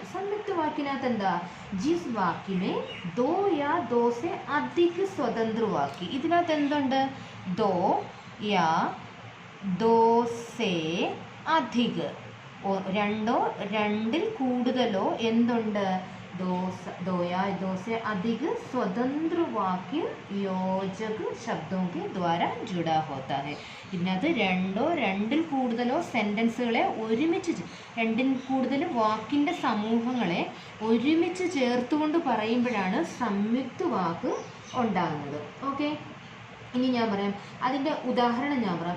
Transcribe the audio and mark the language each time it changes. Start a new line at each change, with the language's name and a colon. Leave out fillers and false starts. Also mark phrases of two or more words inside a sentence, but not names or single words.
Malayalam: സംയുക്ത് വാക്കിനകത്ത് എന്താ.
Hindi: जिस वाक्य में दो या दो से अधिक स्वतंत्र वाक्य.
Malayalam: ഇതിനകത്ത് എന്തുണ്ട്.
Hindi: दो या दो से अधिक,
Malayalam: രണ്ടോ രണ്ടിൽ കൂടുതലോ എന്തുണ്ട്.
Hindi: दो या दो से अधिक स्वतंत्र वाक्य योजक शब्दों के द्वारा जुड़ा होता है.
Malayalam: ഇതിനകത്ത് രണ്ടോ രണ്ടിൽ കൂടുതലോ സെൻറ്റൻസുകളെ ഒരുമിച്ച്, രണ്ടിൽ കൂടുതൽ വാക്കിൻ്റെ സമൂഹങ്ങളെ ഒരുമിച്ച് ചേർത്തുകൊണ്ട് പറയുമ്പോഴാണ് സംയുക്ത വാക്ക് ഉണ്ടാകുന്നത്. ഓക്കെ, ഇനി ഞാൻ പറയാം അതിൻ്റെ ഉദാഹരണം. ഞാൻ പറയാം.